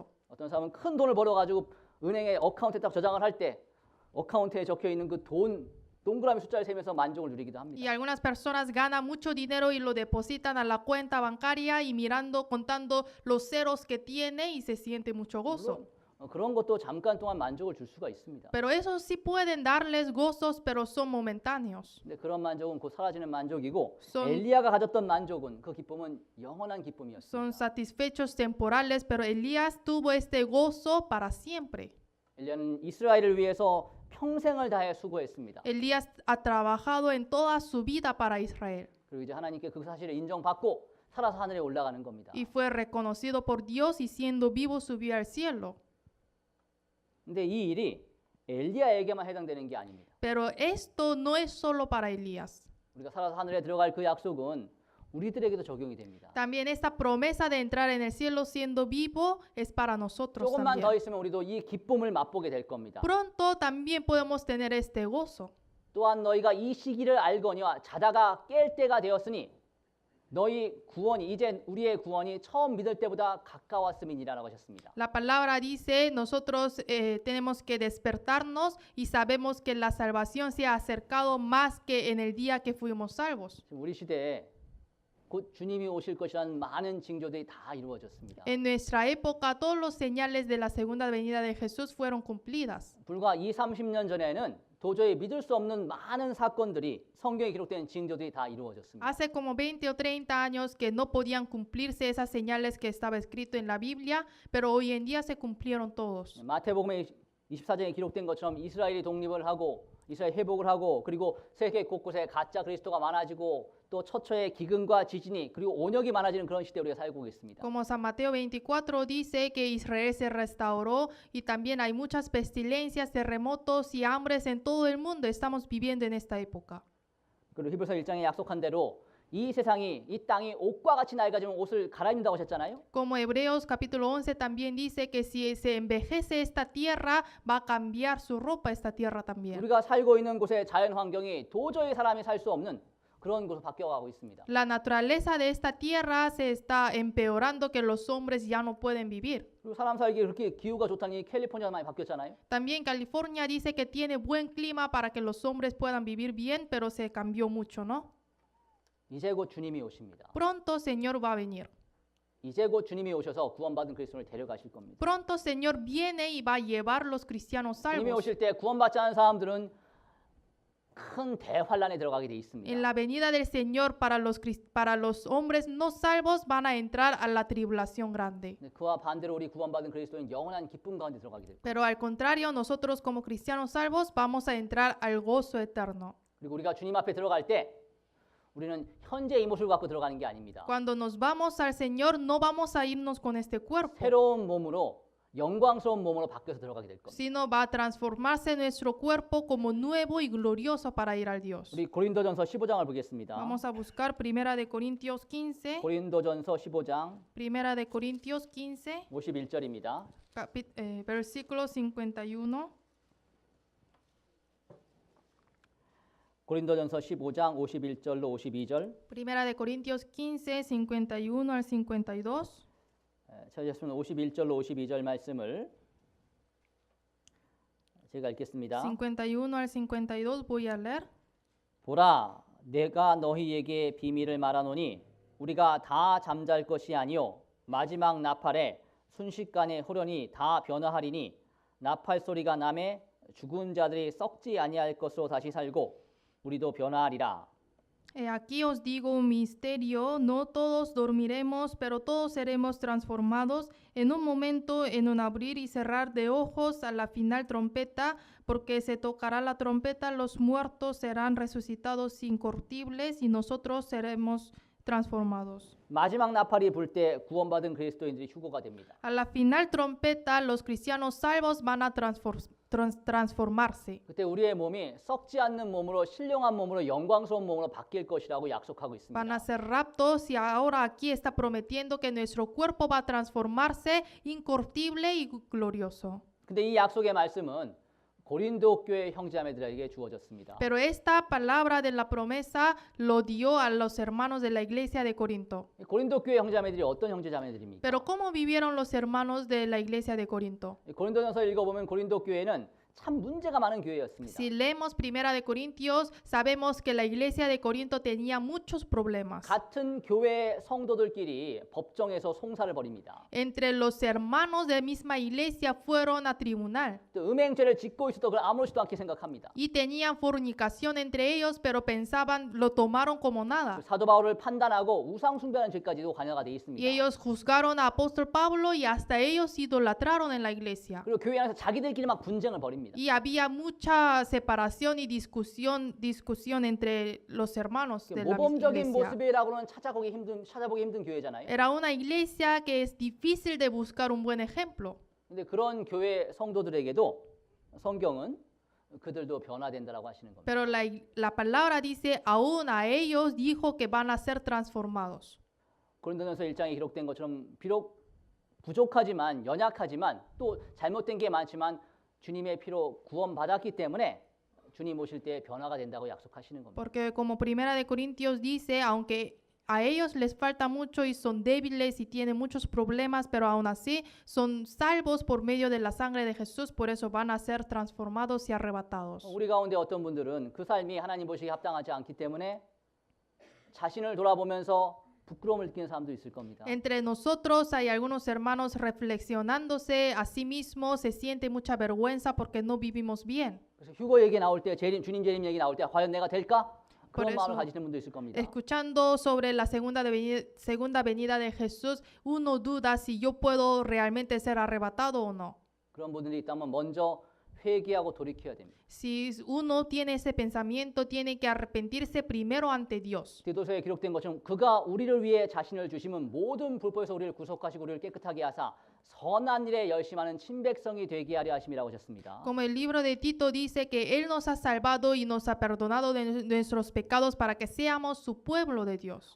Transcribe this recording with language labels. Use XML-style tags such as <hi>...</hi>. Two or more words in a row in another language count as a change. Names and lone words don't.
<ko>어떤 사람은 큰 돈을 벌어가지고 은행에 어카운트에 딱 저장을 할 때 어카운트에 적혀 있는 그 돈 동그라미 숫자를 세면서 만족을 누리기도 합니다.</ko> <es>Y algunas personas ganan mucho dinero y lo depositan a la cuenta bancaria y contando los ceros que tiene y se siente mucho gozo.</es> <ko>물론 그런 것도 잠깐 동안 만족을 줄 수가 있습니다.</ko> <es>Pero eso sí pueden darles gozos, pero son momentáneos.</es> <ko>근데 그런 만족은 곧 사라지는 만족이고</ko> <es>Son-</es> <ko>엘리야가 가졌던 만족은 그 기쁨은 영원한 기쁨이었습니다.</ko> <es>Son satisfechos temporales, pero Elías tuvo este gozo para siempre.</es> <ko>엘리야는 이스라엘을 위해서 평생을 다해 수고했습니다.</ko> <es>Elías ha trabajado en toda su vida para Israel</es> <ko>그리고 이제 하나님께 그 사실을 인정받고 살아서 하늘에 올라가는 겁니다.</ko> <es>y fue reconocido por Dios y siendo vivo subió al cielo.</es> <ko>근데 이 일이 엘리야에게만 해당되는 게 아닙니다.</ko> <es>Pero esto no es solo para Elías.</es> <ko>우리가 살아서 하늘에 들어갈 그 약속은 우리들에게도 적용이 됩니다.</ko> <es>También esta promesa de entrar en el cielo siendo vivo es para nosotros</es> <ko>조금만 더</ko> <es>también.</es> <ko>있으면 우리도 이 기쁨을 맛보게 될 겁니다.</ko> <es>Pronto también podemos tener este gozo.</es> <ko>또한 너희가 이 시기를 알거니와 자다가 깰 때가 되었으니 너희 구원이 이제 우리의 구원이 처음 믿을 때보다 가까웠음이니라라고 하셨습니다.</ko> <es>La palabra dice, nosotros tenemos que despertarnos y sabemos que la salvación se ha acercado más que en el día que fuimos salvos.</es> <ko>지금 우리 시대에 곧 주님이 오실 것이라는 많은 징조들이 다 이루어졌습니다.</ko> <es>En nuestra época, todos los señales de la segunda venida de Jesús fueron cumplidas.</es> <ko>불과 30년 전에는 도저히 믿을 수 없는 많은 사건들이 성경에 기록된 징조들이 다 이루어졌습니다.</ko> <es>Hace como 20 o 30 años que no podían cumplirse esas señales que estaba escrito en la Biblia, pero hoy en día se cumplieron todos.</es> <ko>마태복음의 24장에 기록된 것처럼 이스라엘이 독립을 하고 이스라엘 회복을 하고 그리고 세계 곳곳에 가짜 그리스도가 많아지고 또 처처의 기근과 지진이 그리고 온역이 많아지는 그런 시대에 우리가 살고 있습니다.</ko> <es>Como San Mateo 24 dice que Israel se restauró y también hay muchas pestilencias, terremotos y hambres en todo el mundo. Estamos viviendo en esta época.</es> <ko>그리고 히브리서 1장에 약속한 대로 이 세상이 이 땅이 옷과 같이 낡아지면 옷을 갈아입는다고 하셨잖아요.</ko> <es>Como Hebreos capítulo 11 también dice que si se envejece esta tierra, va a cambiar su ropa esta tierra también.</es> <ko>우리가 살고 있는 곳의 자연 환경이 도저히 사람이 살 수 없는 그런 곳으로 바뀌어가고 있습니다.</ko> <es>La naturaleza de esta tierra se está empeorando que los hombres ya no pueden vivir.</es> <ko>그리고 사람 살기 그렇게 기후가 좋다니 캘리포니아 많이 바뀌었잖아요.</ko> <es>También California dice que tiene buen clima para que los hombres puedan vivir bien, pero se cambió mucho, ¿no?</es> <ko>이제 곧 주님이 오십니다.</ko> <es>Pronto Señor va a venir.</es> <ko>이제 곧 주님이 오셔서 구원받은 그리스도를 데려가실 겁니다.</ko> <es>Pronto Señor viene y va a llevar los cristianos</es> <ko>주님이</ko> <es>salvos.</es> <ko>오실 때 구원받지 않은 사람들은 큰 대환란에 들어가게 돼 있습니다.</ko> <es>En la venida del Señor para los hombres no salvos van a entrar a la tribulación grande.</es> <ko>그와 반대로 우리 구원받은 그리스도는 영원한 기쁨 가운데 들어가게 될 겁니다.</ko> <es>Pero al contrario, nosotros como cristianos salvos vamos a entrar al gozo eterno.</es> <ko>그리고 우리가 주님 앞에 들어갈 때 우리는 현재 이 모습을 갖고 들어가는 게 아닙니다.</ko> <es>Cuando nos vamos al Señor no vamos a irnos con este cuerpo.</es> <ko>새로운 몸으로 영광스러운 몸으로 바뀌어서 들어가게 될 겁니다.</ko> <es>sino va a transformarse nuestro cuerpo como nuevo y glorioso para ir al Dios.</es> <ko>우리 고린도전서 15장을 보겠습니다.</ko> <es>Vamos a buscar Primera de Corintios 15,</es> <ko>고린도전서 15장</ko> <es>Primera de Corintios 15,</es> <ko>51절입니다.</ko> <es>versículo 51.</es> <ko>고린도전서 15장 51절로 52절.</ko> <es>Primera de Corintios 15, 51 al 52.</es> <ko>찾으셨으면 51절로 52절 말씀을 제가 읽겠습니다.</ko> <es>51 al 52 voy a leer.</es> <ko>보라, 내가 너희에게 비밀을 말하노니 우리가 다 잠잘 것이 아니요 마지막 나팔에 순식간에 호련히 다 변화하리니 나팔 소리가 나매 죽은 자들이 썩지 아니할 것으로 다시 살고 우리도 변화하리라.</ko> <es>He aquí os digo un misterio, no todos dormiremos, pero todos seremos transformados en un momento, en un abrir y cerrar de ojos a la final trompeta, porque se tocará la trompeta, los muertos serán resucitados incorruptibles y nosotros seremos transformados.</es> <ko>마지막 나팔이 불 때 구원받은 그리스도인들이 휴거가 됩니다.</ko> <es>A la final trompeta, los cristianos salvos van a transformarse.</es> <ko>그때 우리의 몸이 썩지 않는 몸으로 신령한 몸으로 영광스러운 몸으로 바뀔 것이라고 약속하고 있습니다.</ko> <es>Van a ser raptos y ahora aquí está prometiendo que nuestro cuerpo va a transformarse incorruptible y glorioso.</es> <ko>근데 이 약속의 말씀은 고린도 교회 형제자매들에게 주어졌습니다.</ko> <es>Pero esta palabra de la promesa lo dio a los hermanos de la iglesia de Corinto.</es> <ko>고린도 교회 형제자매들이 어떤 형제자매들입니까?</ko> <es>Pero ¿cómo vivieron los hermanos de la iglesia de Corinto?</es> <ko>고린도전서 읽어보면 고린도 교회는 참 문제가 많은 교회였습니다.</ko> <es>Si leemos Primera de Corintios, sabemos que la iglesia de Corinto tenía muchos problemas.</es> <ko>같은 교회 성도들끼리 법정에서 송사를 벌입니다.</ko> <es>Entre los hermanos de la misma iglesia fueron a tribunal</es> <ko>또 음행죄를 짓고 있어도 그걸 아무렇지도 않게 생각합니다.</ko> <es>y tenían fornicación entre ellos, pero pensaban, lo tomaron como nada.</es> <ko>사도 바울을 판단하고 우상 숭배하는 죄까지도 관여가 돼 있습니다.</ko> <es>Y ellos juzgaron a apóstol Pablo y hasta ellos idolatraron en la iglesia.</es> <ko>그리고 교회 안에서 자기들끼리 막 분쟁을 벌입니다.</ko> <es>Y había mucha separación y discusión entre los hermanos de la</es> <ko>모범적인</ko> <es>iglesia.</es> <ko>모습이라고는 찾아보기 힘든 교회잖아요.</ko> <es>Era una iglesia que es difícil de buscar un buen ejemplo.</es> <ko>근데 그런 교회 성도들에게도 성경은 그들도 변화된다라고 하시는 겁니다.</ko> <es>Pero la palabra dice, aún a ellos dijo que van a ser transformados.</es> <ko>고린도전서 1장에 기록된 것처럼 비록 부족하지만 연약하지만 또 잘못된 게 많지만 주님의 피로 구원받았기 때문에 주님 오실 때 변화가 된다고 약속하시는 겁니다.</ko> <es>Porque como Primera de Corintios dice, aunque a ellos les falta mucho y son débiles y tienen muchos problemas, pero aún así son salvos por medio de la sangre de Jesús, por eso van a ser transformados y arrebatados.</es> <ko>우리 가운데 어떤 분들은 그 삶이 하나님 보시기에 합당하지 않기 때문에 자신을 돌아보면서 부끄러움을 느끼는 사람도 있을 겁니다.</ko> <es>Entre nosotros hay algunos hermanos reflexionándose a sí mismos, se siente mucha vergüenza porque no vivimos bien.</es> <ko>그래서 휴거 얘기 나올 때 주님 재림 얘기 나올 때 과연 내가 될까?</ko> <es>Por</es> <ko>그런 마음을</ko> <es>eso,</es> <ko>가지는 분도 있을 겁니다.</ko> <es>escuchando sobre la segunda venida de Jesús, uno duda si yo puedo realmente ser arrebatado o no.</es> <ko>그런 분들이 있다면 먼저 회개하고 돌이켜야 됩니다.</ko> <es>Si uno tiene ese pensamiento, tiene que arrepentirse primero ante Dios.</es> <ko>디도서에 기록된 것처럼 그가 우리를 위해 자신을 주심은 모든 불법에서 우리를 구속하시고 우리를 깨끗하게 하사 선한 일에 열심하는 친백성이 되게 하려 하심이라고 하셨습니다.</ko> <es>Como el libro de Tito dice que Él nos ha salvado y nos ha perdonado de nuestros pecados para que seamos su pueblo de Dios.</es>